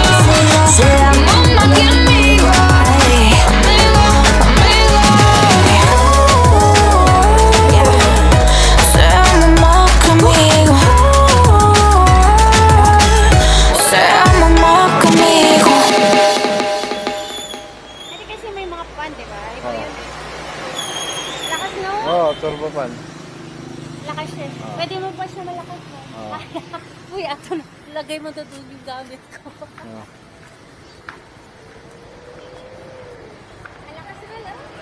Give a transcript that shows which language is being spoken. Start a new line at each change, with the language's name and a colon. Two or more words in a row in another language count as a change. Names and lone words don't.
Spanish: Seamos más que amigos, amigos, amigos. Seamos más que amigos. Seamos más que amigos.
Filipino: Hindi kasi may mga pan, di ba? Ito yun. Lakas no?
English: Oh, turbo pan.
Filipino: Lakas siya. Pwede mo pa siya malakas no? Uy, ato na. Lagay mo doon yung gamit ko. Malakas na lang.